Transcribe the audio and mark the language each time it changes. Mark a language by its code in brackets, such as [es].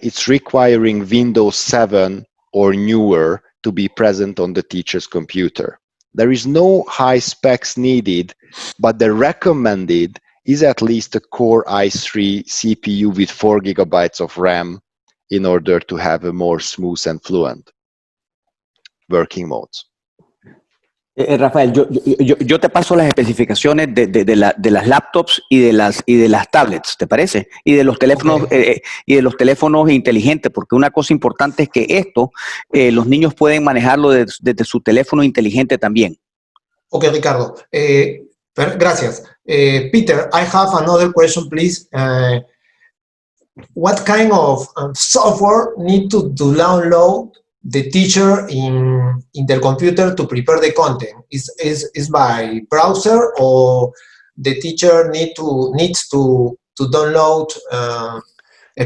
[en] It's requiring Windows 7 or newer to be present on the teacher's computer. There is no high specs needed, but the recommended is at least a Core i3 CPU with 4 GB of RAM in order to have a more smooth and fluent working modes. [es] Rafael, yo te paso las especificaciones de las laptops y de las tablets, ¿te parece? Y de los teléfonos, [en] Okay. [es] y de los teléfonos inteligentes, porque una cosa importante es que esto los niños pueden manejarlo desde su teléfono inteligente también. [en] Okay, Ricardo. Gracias. Peter, I have another question, please. What kind of software need to download the teacher in their computer to prepare the content? Is by browser, or the teacher needs to download a